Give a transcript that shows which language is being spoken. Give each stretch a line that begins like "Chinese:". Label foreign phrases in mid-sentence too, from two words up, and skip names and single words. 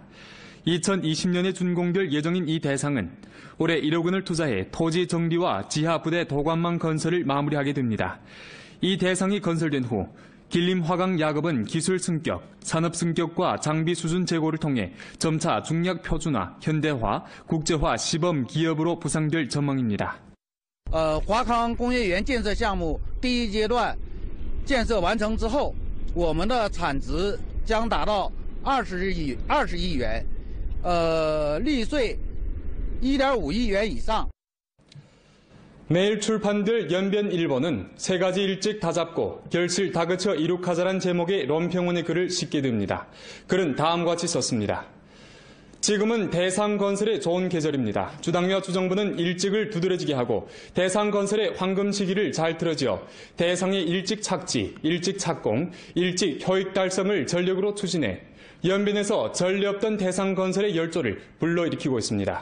Korean: 2020년에 준공될 예정인 이 대상은 올해 1억 원을 투자해 토지 정비와 지하 부대 도관망 건설을 마무리하게 됩니다. 이 대상이 건설된 후 길림 화강 야급은 기술 승격, 산업 승격과 장비 수준 제고를 통해 점차 중약 표준화, 현대화, 국제화 시범 기업으로 부상될 전망입니다.
Chinese: 华康工业园建设项目第一阶段建设完成之后，我们的产值将达到20亿元，利税 1.5亿元以上。
Korean: 내일 출판될 연변 1번은 세 가지 일찍 다잡고 결실 다그쳐 이룩하자란 제목의 런평원의 글을 싣게 됩니다. 글은 다음과 같이 썼습니다. 지금은 대상건설의 좋은 계절입니다. 주당위와 주정부는 일찍을 두드러지게 하고 대상건설의 황금 시기를 잘 틀어지어 대상의 일찍 착지, 일찍 착공, 일찍 효익 달성을 전력으로 추진해 연변에서 전례 없던 대상건설의 열조를 불러일으키고 있습니다.